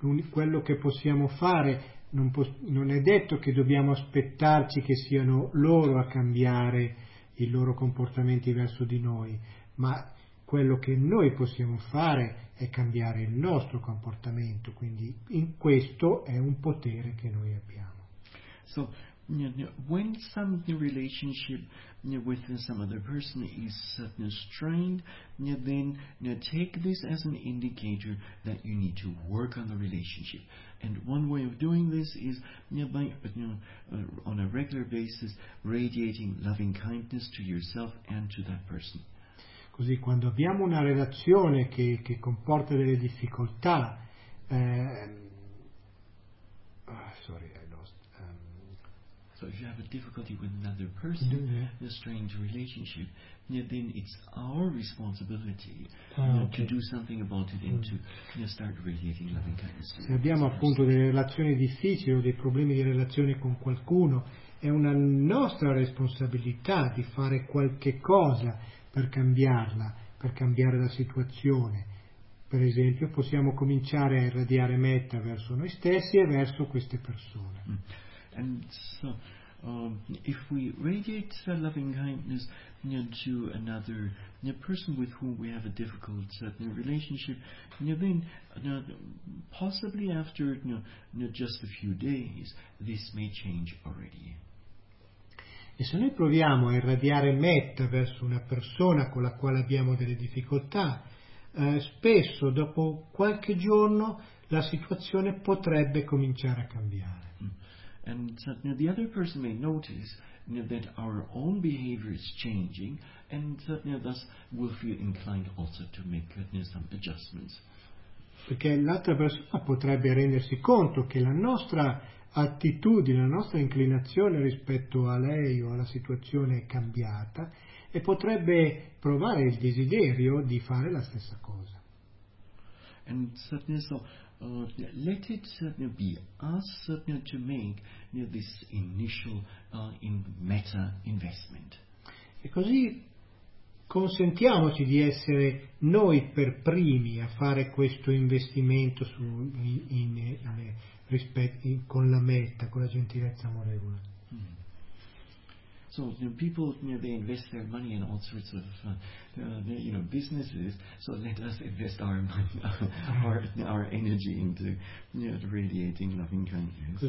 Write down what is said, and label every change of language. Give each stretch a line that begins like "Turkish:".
Italian: quello che possiamo fare non è detto che dobbiamo aspettarci che siano loro a cambiare i loro comportamenti verso di noi, ma quello che noi possiamo fare è cambiare il nostro comportamento, quindi in questo è un potere che noi abbiamo.
English: So, when some relationship with some other person is strained, then take this as an indicator that you need to work on the relationship. And one way of doing this is on a regular basis radiating loving kindness to yourself and to that person.
Italian: Così quando abbiamo una relazione che comporta delle difficoltà,
English: so if you have a difficulty with another person, a strange relationship, then it's our responsibility to do something about it and to start radiating loving kindness.
Italian: Se abbiamo appunto delle relazioni difficili o dei problemi di relazione con qualcuno, è una nostra responsabilità di fare qualche cosa per cambiarla, per cambiare la situazione. Per esempio, possiamo cominciare a irradiare metta verso noi stessi e verso queste persone.
English: And so, if we radiate a loving kindness to another person with whom we have a difficult relationship, then possibly after just a few days, this may change already.
Italian: E se noi proviamo a irradiare metta verso una persona con la quale abbiamo delle difficoltà, spesso dopo qualche giorno la situazione potrebbe cominciare a cambiare.
English: And the other person may notice that our own behavior is changing, and thus will feel inclined also to make some adjustments.
Italian: Perché l'altra persona potrebbe rendersi conto che la nostra attitudine, la nostra inclinazione rispetto a lei o alla situazione è cambiata e potrebbe provare il desiderio di fare la stessa cosa.
English: And so let it be us to make this initial meta investment.
Italian: E così consentiamoci di essere noi per primi a fare questo investimento con la meta, con la gentilezza amorevole.
English: So people they invest their money in all sorts of businesses. So let us invest our money, our energy into radiating loving kindness.